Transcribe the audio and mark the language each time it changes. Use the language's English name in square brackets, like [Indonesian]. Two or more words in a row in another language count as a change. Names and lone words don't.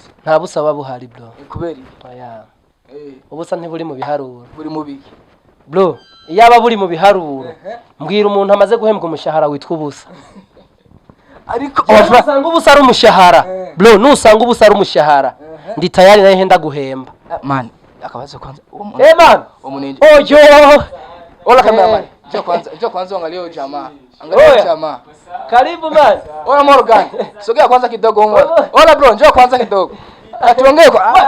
[Rundi] nta busa babuhari bro kubera oya ubusa ntiburi mu biharuro buri mu biki bro iyaba buri mu biharuro mbwira umuntu amaze guhembwa umushahara witwa ubusa ariko usanga ubusa ari umushahara bro nusanga ubusa ari umushahara ndi tayari naye henda guhemba man akabaza kwanza man umunindi ojo [Swahili] ola cameraman njoo kwanza angalia jamaa angalia jamaa karibu man ola Morgan sogea kwanza kidogo ola bro njoo kwanza kidogo atuongee kwa